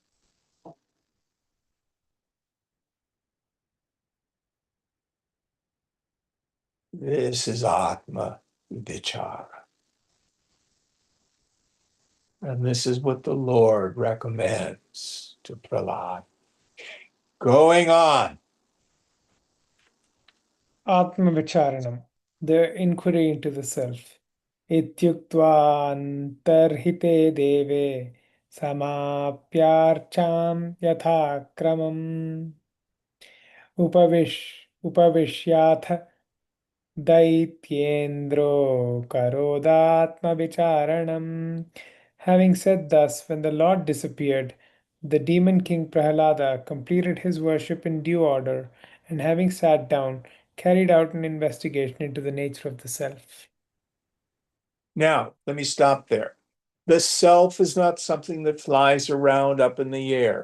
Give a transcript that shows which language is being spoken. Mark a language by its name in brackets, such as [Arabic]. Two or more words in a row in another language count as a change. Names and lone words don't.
[English] This is [Sanskrit] आत्म विचार. [English] And this is what the Lord recommends to Prahlad. Going on. [Sanskrit] आत्म विचारणम्, [English] the inquiry into the self. [Sanskrit] इत्युक्त्वा अन्तर्हिते देवे समाप्यार्चाम् यथा क्रमम् उपविश्याथ दैत्येन्द्रो करोदात्म विचारणम्. [English] Having said thus, when the Lord disappeared, the demon king Prahlada completed his worship in due order, and having sat down, carried out an investigation into the nature of the self. Now, let me stop there. The self is not something that flies around up in the air.